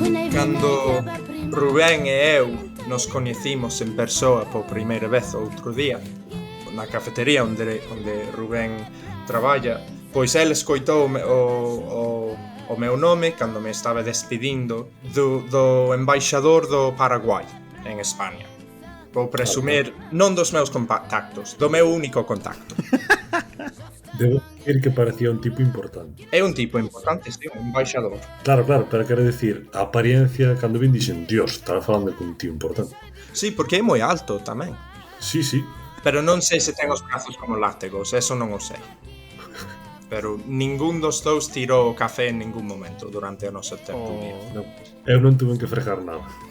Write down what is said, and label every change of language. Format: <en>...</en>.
<gl>Cando Rubén e eu nos coñecimos en persoa por primeira vez outro día na cafetería onde Rubén traballa, pois el escoitou o meu nome cando me estaba despedindo do embaixador do Paraguai en España. Vou presumir non dos meus contactos, do meu único contacto.</gl> <es>Debo decir que parecía un tipo importante.</es> <gl>É un tipo importante, sí, un embaixador. Claro, pero quero decir, a apariencia, cando vin dixen, Dios, estará falando con un tío importante. Sí, porque é moi alto tamén. Sí. Pero non sei se ten os brazos como látigos, eso non o sei. Pero ningún dos dous tirou o café en ningún momento durante o noso tempo. Non, eu non tuve que fregar nada.</gl>